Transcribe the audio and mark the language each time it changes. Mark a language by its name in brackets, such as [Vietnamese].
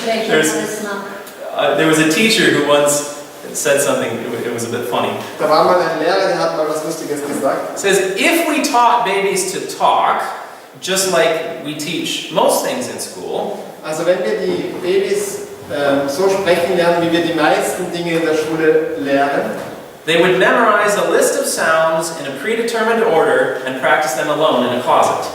[English] There was a teacher who once said something, it was a bit funny. [German] Da war mal ein Lehrer, der hat mal was Lustiges gesagt. [English] It says, if we taught babies to talk, just like we teach most things in school, [German] Also wenn wir die Babys so sprechen lernen, wie wir die meisten Dinge in der Schule lernen, [English] they would memorize a list of sounds in a predetermined order and practice them alone in a closet.